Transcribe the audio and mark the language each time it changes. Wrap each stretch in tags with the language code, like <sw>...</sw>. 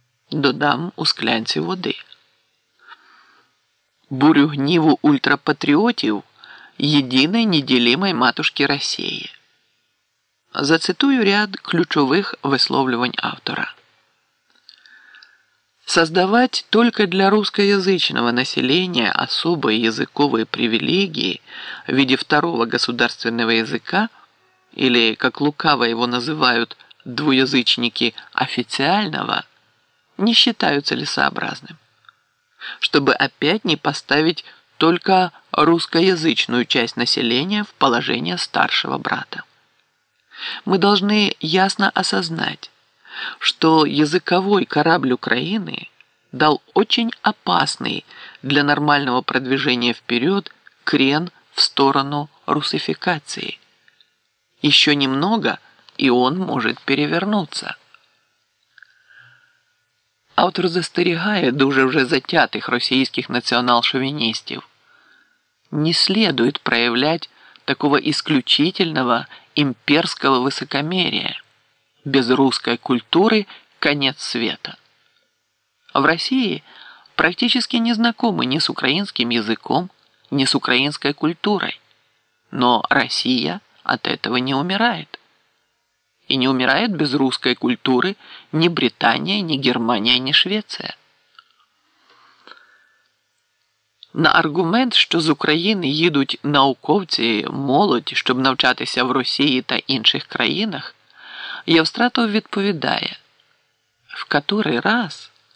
<uk>Додам у склянці води. Бурю гніву ультрапатріотів єдиної неділімої матушки Росії. Зацитую ряд ключових висловлювань автора.</uk> <ru>«Создавать только для русскоязычного населения особые языковые привилегии в виде второго государственного языка, или, как лукаво его называют двуязычники, официального, не считаю целесообразным. Чтобы опять не поставить только русскоязычную часть населения в положение старшего брата. Мы должны ясно осознать, что языковой корабль Украины дал очень опасный для нормального продвижения вперед крен в сторону русификации. Еще немного, и он может перевернуться».</ru> <uk>Автор застерігає дуже вже затятих російських націонал-шовіністів.</uk> <ru>Не следует проявлять такого исключительного имперского высокомерия. Без русской культуры – конец света. В России практически не знакомы ни с украинским языком, ни с украинской культурой. Но Россия от этого не умирает. И не умирает без русской культуры ни Британия, ни Германия, ни Швеция.</ru> <uk>На аргумент, що з України їдуть науковці, молодь, щоб навчатися в Росії та інших країнах, Євстратов відповідає, в котрий раз –</uk>